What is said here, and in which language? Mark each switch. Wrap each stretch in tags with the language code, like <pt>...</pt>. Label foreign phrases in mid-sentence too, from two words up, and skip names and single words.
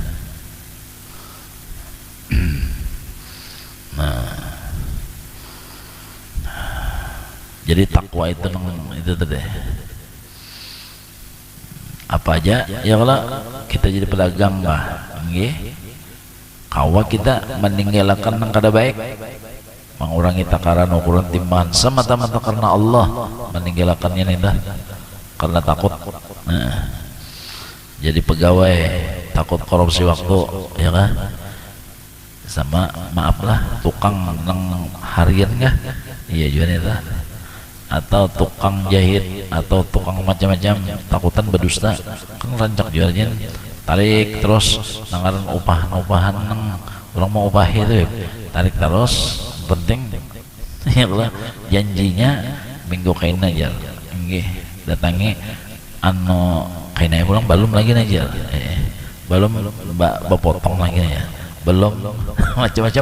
<bjn>Jadi takwa itu tadi apa aja ya Allah, kita jadi pedagang bah nggih, kawa kita meninggalkan yang kada baik, mengurangi takaran ukuran timbangan semata-mata karena Allah, meninggalkannya dah karena takut. Nah, jadi pegawai takut korupsi waktu ya kan, sama maaflah tukang nang harian kah iya juga nih dah, atau tukang jahit atau tukang macam-macam takutan berdusta kan rancak jualnya tarik terus nangaran upahan nang orang mau upah itu tarik terus penting ya Allah janjinya minggu kain aja nggih datangi anu kainnya pulang belum lagi aja belum potong lagi ya belum macam-macam.</bjn>